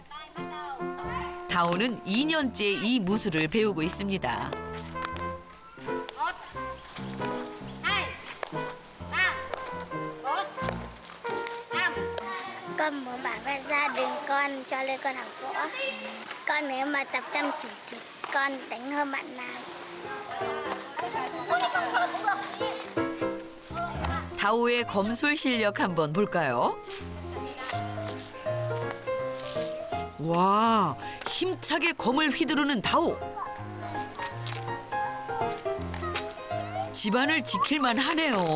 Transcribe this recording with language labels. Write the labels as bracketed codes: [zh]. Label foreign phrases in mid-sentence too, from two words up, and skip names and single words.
[ko] 다오는 2년째 이 무술을 배우고 있습니다. [vi] Con muốn bảo vệ gia đình con cho nên con học võ. Con nếu mà tập chăm chỉ thì con đánh hơn bạn nào. [ko] 다오의 검술 실력 한번 볼까요? 와, 힘차게 검을 휘두르는 다오. 집안을 지킬만 하네요.